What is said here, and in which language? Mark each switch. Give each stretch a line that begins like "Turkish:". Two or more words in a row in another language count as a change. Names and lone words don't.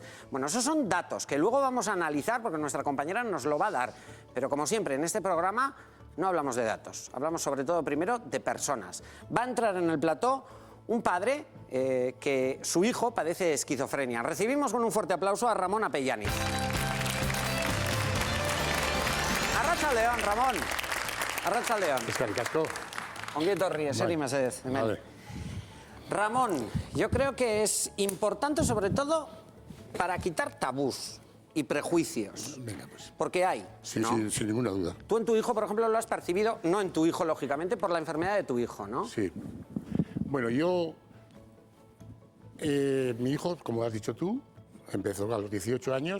Spanish: Bueno, esos son datos que luego vamos a analizar porque nuestra compañera nos lo va a dar. Pero como siempre en este programa no hablamos de datos, hablamos sobre todo primero de personas. Va a entrar en el plató un padre que su hijo padece esquizofrenia. Recibimos con un fuerte aplauso a Ramón Apellani.
Basque: Arratsaldeon, Ramón. Arratsaldeon. Eskerrik asko. Ongi etorri, eseri mesedez.
Spanish: Vale. Ramón, yo creo que es importante sobre todo para quitar tabús y prejuicios. Venga, pues. Porque hay, Sí, ¿no? sin ninguna duda. Tú en tu hijo, por ejemplo, lo has percibido, no en tu hijo, lógicamente, por la enfermedad de tu hijo, ¿no? Sí. Bueno, mi hijo, como has dicho tú, empezó a los 18 años.